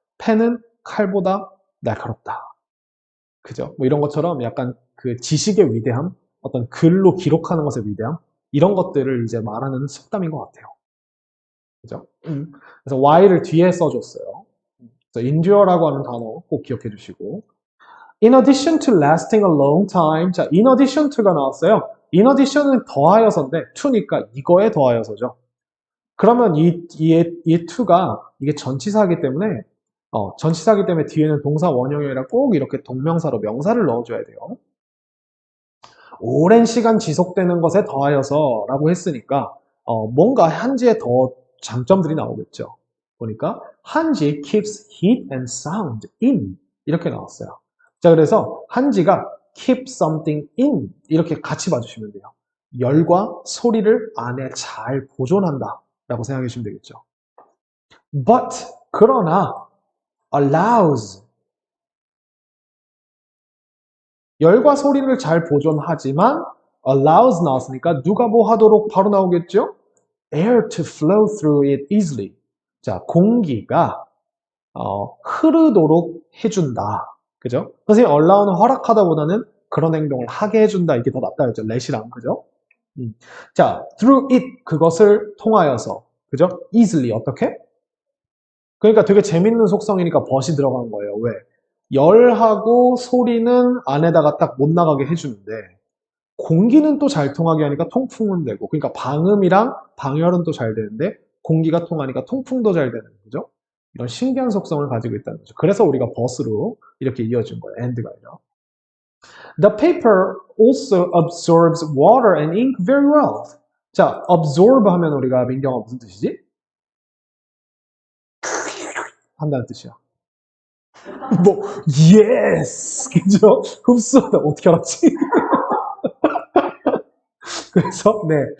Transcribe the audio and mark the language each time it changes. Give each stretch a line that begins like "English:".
Korean: 펜은 칼보다 날카롭다. 그죠? 뭐 이런 것처럼 약간 그 지식의 위대함, 어떤 글로 기록하는 것의 위대함, 이런 것들을 이제 말하는 속담인 것 같아요. 그죠? 그래서 Y를 뒤에 써줬어요. 그래서 endure라고 하는 단어 꼭 기억해 주시고.
English: In addition to lasting a long time.
Korean: 자,
English: in addition to
Korean: 가 나왔어요. in addition은 더하여서인데, to니까 이거에 더하여서죠. 그러면 이 to가 이게 전치사이기 때문에 전치사이기 때문에 뒤에는 동사 원형이 아니라 꼭 이렇게 동명사로 명사를 넣어줘야 돼요. 오랜 시간 지속되는 것에 더하여서 라고 했으니까 뭔가 한지에 더 장점들이 나오겠죠. 보니까 한지
English: keeps heat and sound in
Korean: 이렇게 나왔어요. 자, 그래서 한지가
English: keep something in
Korean: 이렇게 같이 봐주시면 돼요. 열과 소리를 안에 잘 보존한다 라고 생각해 주시면 되겠죠.
English: But
Korean: 그러나 allows 열과 소리를 잘 보존하지만 allows 나왔으니까 누가 뭐 하도록 바로 나오겠죠?
English: air to flow through it easily.
Korean: 자, 공기가 흐르도록 해준다. 그죠? 선생님 allow는 허락하다보다는 그런 행동을 하게 해준다. 이게 더 낫다 했죠. let이랑 그죠? 자,
English: through it
Korean: 그것을 통하여서 그죠? easily 어떻게? 그러니까 되게 재밌는 속성이니까 벗이 들어간 거예요. 왜? 열하고 소리는 안에다가 딱 못 나가게 해주는데 공기는 또 잘 통하게 하니까 통풍은 되고 그러니까 방음이랑 방열은 또 잘 되는데 공기가 통하니까 통풍도 잘 되는 거죠. 이런 신기한 속성을 가지고 있다는 거죠. 그래서 우리가 벗으로 이렇게 이어준 거예요. and가 아니라.
English: The paper also absorbs water and ink very well.
Korean: 자, absorb 하면 우리가 민경아 무슨 뜻이지? 한다는 뜻이야. 뭐, yes! 그죠? 흡수하다. 어떻게 알았지? 그래서, 네.